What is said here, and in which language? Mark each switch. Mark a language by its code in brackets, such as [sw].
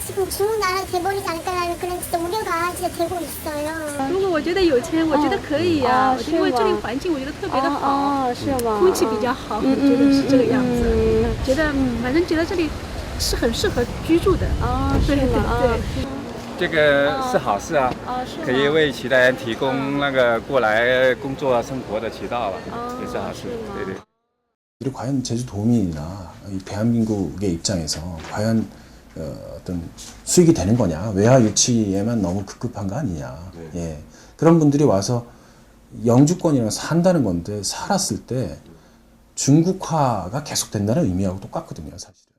[ko] 중국 나라 돼버리지 않을까라는 그런 진짜 우려가 진짜 되고 있어요. [zh] 如果我觉得有钱，我觉得可以呀、我因为这里环境我觉得特别的好，是吗？空气比较好，我觉得是这个样子。觉得反正觉得这里是很适合居住的。是对吗？对。这个是好事啊，是吗？可以为其他人提供那个过来工作生活的渠道了，也是好事。对对。 [ko] 그리고 과연 제주도민이나 이 대한민국의 입장에서 과연 어떤 수익이 되는 거냐, 외화 유치에만 너무 급급한 거 아니냐. 예. 그런 분들이 와서 영주권이랑 산다는 건데 살았을 때 중국화가 계속된다는 의미하고 똑같거든요, 사실은.